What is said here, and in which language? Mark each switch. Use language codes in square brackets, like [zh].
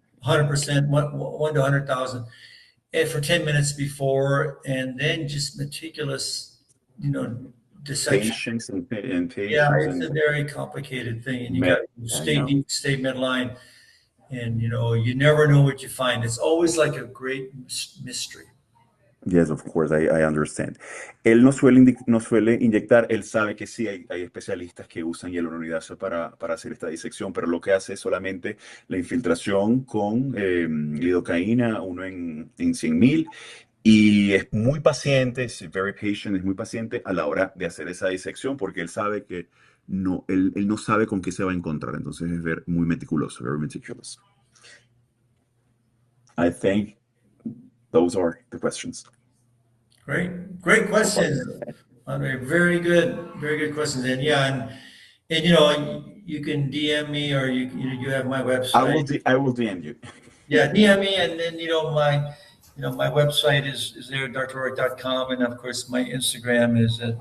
[en] 100%, 1 to 100,000, and for 10 minutes before, and then just meticulous, dissection. Patients and patients. Yeah, it's a very complicated thing, and you got to stay deep, stay midline, and you never know what you find. It's always like a great mystery. Yes, of course, I understand. [es] Él no suele inyectar, él sabe que sí, hay especialistas que usan hialuronidasa para hacer esta disección, pero lo que hace es solamente la infiltración con lidocaína, uno en 100,000, y es muy paciente, es [en] very patient, [es] es muy paciente a la hora de hacer esa disección, porque él sabe que él no sabe con qué se va a encontrar, entonces es muy meticuloso, [en] very meticulous. I think those are the questions. Great questions. Andre. Very good questions. And and you can DM me, or you have my website. I will DM you. Yeah, DM me, and then my website is there, drrorik.com, and of course my Instagram is at